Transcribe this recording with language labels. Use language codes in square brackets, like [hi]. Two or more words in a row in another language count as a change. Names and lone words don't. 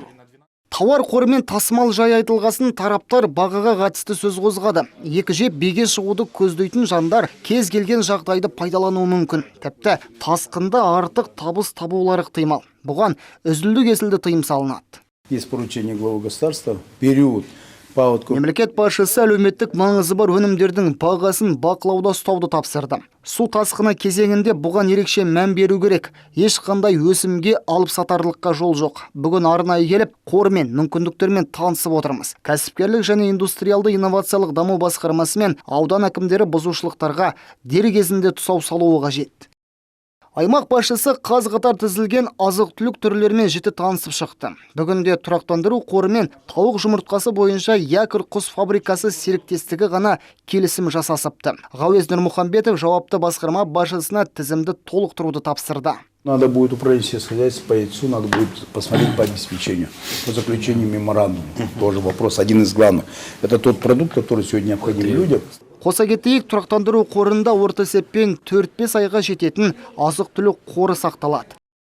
[kk] Тауар қорымен тасымал жай айтылғасын тараптар бағаға қатысты сөз қозғады. Екі жеп беге шығуды көздейтін жандар кез келген жағдайды пайдалануы мүмкін. Тіпті тасқында артық табыс табулары ықтимал. Бұған үзілді кесілді тыйым салынады. [ru] Есть поручение главы государства период паводков. [kk] Мемлекет басшысы әлеуметтік маңызы бар өнімдердің бағасын бақылауда ұстауды тапсырды. Су тасқыны кезеңінде бұған ерекше мән беру керек. Ешқандай өсімге алып сатарлыққа жол жоқ. Бүгін арнайы келіп, қормен, мүмкіндіктермен танысып отырмыз. Кәсіпкерлік және индустриалды инновациялық даму басқармасы мен аудан әкімдері бұзушылықтарға дер кезінде тұсау салуы қажет. Аймақ басшысы қаз-қатар тізілген азық-түлік түрлерімен жіті танысып шықты. Бүгінде тұрақтандыру қорымен тауық жұмыртқасы бойынша Якір құс фабрикасы серіктестігі ғана келісім жасасыпты. Ғауез Нұрмұхамбетов жауапты басқарма басшысына тізімді толықтыруды тапсырды. [ru] Надо будет управление хозяйства по яйцу, надо будет посмотреть по обеспечению, по заключению меморандума. Тоже вопрос, один из главных. Это тот продукт, который сегодня необходим людям. [kk] Қоса кетейік, тұрақтандыру қорында орта есеппен 4-5 айға жететін азық-түлік қоры сақталады.